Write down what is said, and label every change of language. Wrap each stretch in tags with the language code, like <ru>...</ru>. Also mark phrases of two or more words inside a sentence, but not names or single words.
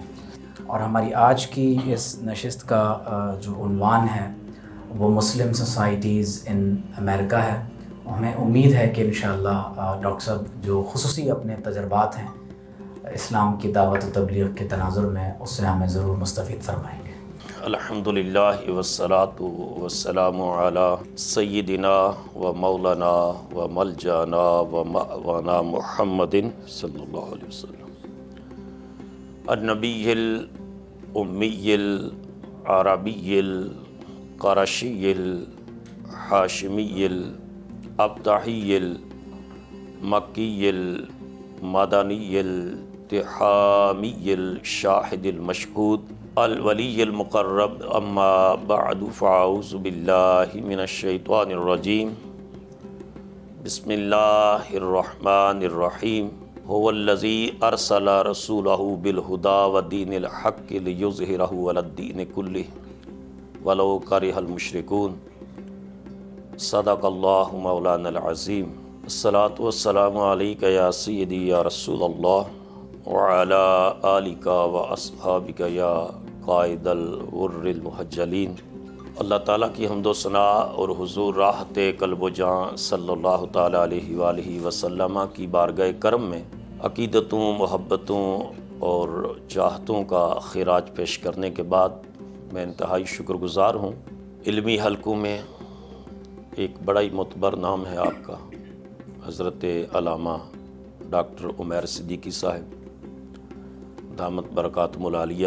<ur>اور ہماری آج کی اس نشست کا جو عنوان ہے وہ</ur> <en>Muslim societies in America</en> <ur>ہے. ہمیں امید ہے کہ ان شاء اللہ ڈاکٹر صاحب جو خصوصی اپنے تجربات ہیں اسلام کی دعوت و تبلیغ کے تناظر میں اس سے ہمیں ضرور مستفید فرمائیں گے.</ur> <ar>الحمد لله والصلاة والسلام على سيدنا ومولانا وملجأنا ومأوانا محمد صلى الله عليه وسلم النبي الأمي العربي القرشي الهاشمي الأبطحي المكي المدني التهامي الشاهد المشهود الولي المقرب أما بعد فأعوذ بالله من الشيطان الرجيم بسم الله الرحمن الرحيم هو الذي أرسل رسوله بالهدى ودين الحق ليظهره على الدين كله ولو كره المشركون صدق الله مولانا العظيم. الصلاة والسلام عليك يا سيدي يا رسول الله وعلى آلك وأصحابك يا قائد الغر المحجلين.</ar> <ur>اللہ تعالیٰ کی حمد و ثنا اور حضور راحت قلب و جان</ur> <ar>صلى الله تعالى عليه وآله وسلم</ar> <ur>کی بارگاہ کرم میں عقیدتوں، محبتوں اور چاہتوں کا خراج پیش کرنے کے بعد میں انتہائی شکرگزار ہوں. علمی حلقوں میں ایک بڑا ہی معتبر نام ہے آپ کا، حضرت علامہ ڈاکٹر عمیر صدیقی صاحب</ur> <ar>دامت بركاتهم العالية.</ar>